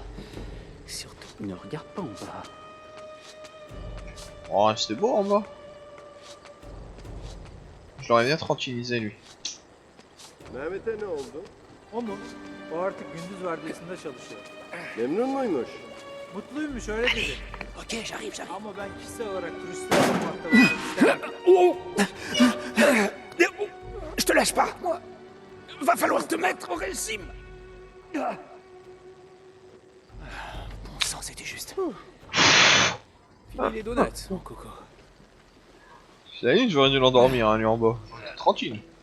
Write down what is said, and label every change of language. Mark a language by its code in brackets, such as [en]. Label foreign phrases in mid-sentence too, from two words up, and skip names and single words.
[fr] Surtout, ne regarde pas en bas. Oh, c'était beau en bas. Je l'aurais bien tranquillisé lui. [tr] Mehmet'e ne oldu? O mu? O artık gündüz vardiyasında çalışıyor. Memnun muymuş? Mutluymuş öyle dedi. [fr] Ok, j'arrive. [tr] Ama ben kişisel olarak turistler olmakta istemem. [fr] Je te lâche pas. Va falloir te mettre au régime. Bon sang, c'était juste. Finis les donuts, mon coco. J'avais j'aurais dû l'endormir hein, lui en bas. Tranquille.